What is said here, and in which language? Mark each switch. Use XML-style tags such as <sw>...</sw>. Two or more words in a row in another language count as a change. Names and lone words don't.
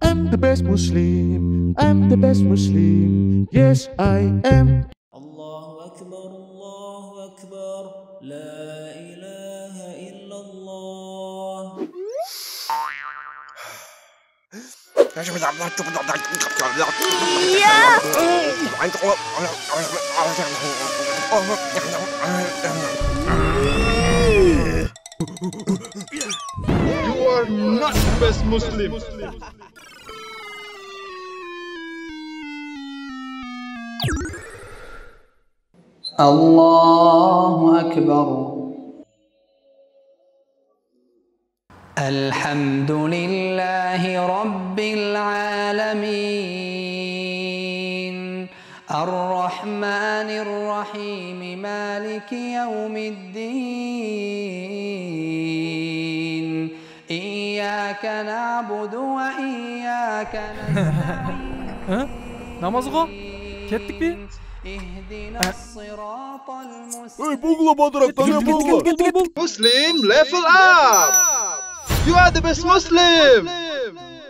<en>I'm the best Muslim. I'm the best Muslim. Yes, I am.</en> <ar>الله أكبر الله أكبر لا إله إلا الله.</ar> <en>You are not the best Muslim.</en> <ar>الله أكبر. الحمد لله رب العالمين الرحمن الرحيم مالك يوم الدين إياك نعبد وإياك نستعين.</ar> <ky>Namazga kettik mi?</ky> <ar>اهدنا الصراط المستقيم. Hey bugla badrak tane bugla.</ar> <en>Muslim, level up. You are the best Muslim.</en>